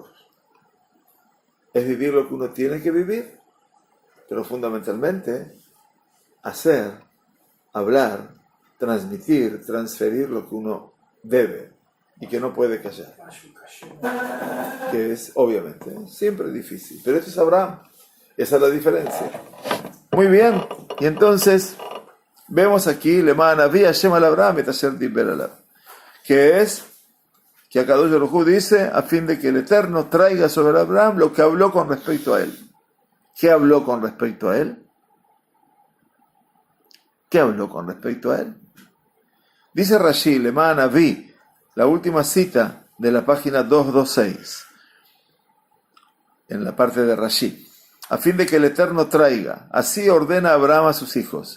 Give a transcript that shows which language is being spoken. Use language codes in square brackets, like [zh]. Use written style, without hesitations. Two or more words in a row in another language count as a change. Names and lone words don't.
[es] Es vivir lo que uno tiene que vivir, pero fundamentalmente hacer, hablar, transmitir, transferir lo que uno debe y que no puede callar. Que es, obviamente, siempre difícil. Pero esto es Abraham. Esa es la diferencia. Muy bien. Y entonces, vemos aquí, [he] למען הביא ה' על אברהם את אשר דבר עליו. [es] Que es, que [he] הקדוש ברוך הוא [es] dice, a fin de que el Eterno traiga sobre Abraham lo que habló con respecto a él. ¿Qué habló con respecto a él? ¿Qué habló con respecto a él? Dice Rashi, [he] למען הביא, [es] la última cita de la página 226, en la parte de Rashi, a fin de que el Eterno traiga, así ordena Abraham a sus hijos.